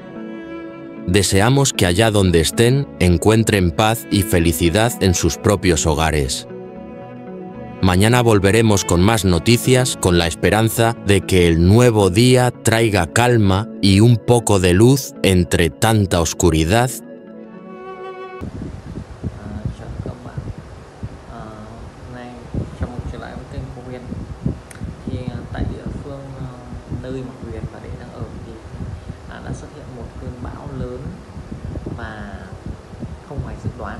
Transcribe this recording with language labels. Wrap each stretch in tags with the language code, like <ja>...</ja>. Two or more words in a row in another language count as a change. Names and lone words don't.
<es>Deseamos que allá donde estén encuentren paz y felicidad en sus propios hogares. Mañana volveremos con más noticias, con la esperanza de que el nuevo día traiga calma y un poco de luz entre tanta oscuridad.</es> <vi>Nơi mà Huyền và Đệ đang ở thì đã xuất hiện một cơn bão lớn và không phải dự đoán.</vi>